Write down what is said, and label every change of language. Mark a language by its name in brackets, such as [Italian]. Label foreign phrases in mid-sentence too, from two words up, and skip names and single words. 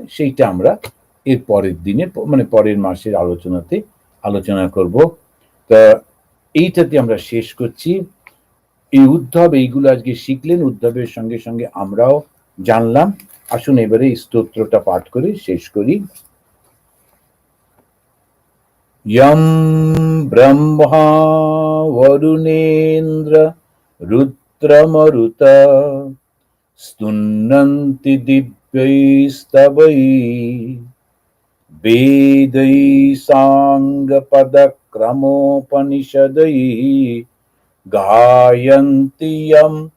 [Bangla] সেইটা আমরা এর পরের দিনে, মানে পরের মাসের আলোচনাতে আলোচনা করব। তা এইটাতে আমরা শেষ করছি। এই উদ্ধব এইগুলো আজকে শিখলেন, উদ্ধবের সঙ্গে সঙ্গে আমরাও জানলাম। আসুন এবারে এই স্তোত্রটা পাঠ করে শেষ করি। [Sanskrit] यं ब्रह्मा वरुणेन्द्र रुद्रमरुत स्तुन्नन्ति दिव्यैस्तवैः वेदैः साङ्गपदक्रमोपनिषदैः गायन्ति यं